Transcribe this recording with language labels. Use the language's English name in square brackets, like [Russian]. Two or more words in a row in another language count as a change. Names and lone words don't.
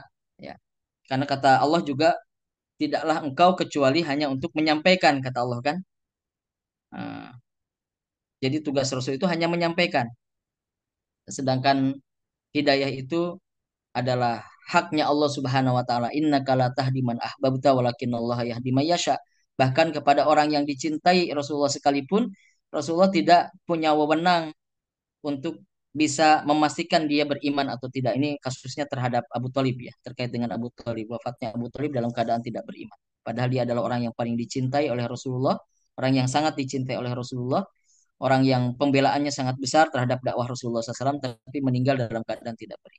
[Indonesian] Ya, karena kata Allah juga, tidaklah engkau kecuali hanya untuk menyampaikan, kata Allah kan. Nah, jadi tugas Rasul itu hanya menyampaikan. Sedangkan hidayah itu adalah haknya Allah [Arabic] Subhanahu wa taala. إنك لا تهدي من أحببت ولكن الله يهدي من يشاء. [Indonesian] Bahkan kepada orang yang dicintai Rasulullah sekalipun, Rasulullah tidak punya wewenang untuk bisa memastikan dia beriman atau tidak. Ini kasusnya terhadap Abu Thalib ya, terkait dengan Abu Thalib, wafatnya Abu Thalib dalam keadaan tidak beriman. Padahal dia adalah orang yang paling dicintai oleh Rasulullah, orang yang sangat dicintai oleh Rasulullah, orang yang pembelaannya sangat besar terhadap dakwah Rasulullah SAW, tapi meninggal dalam keadaan tidak beriman.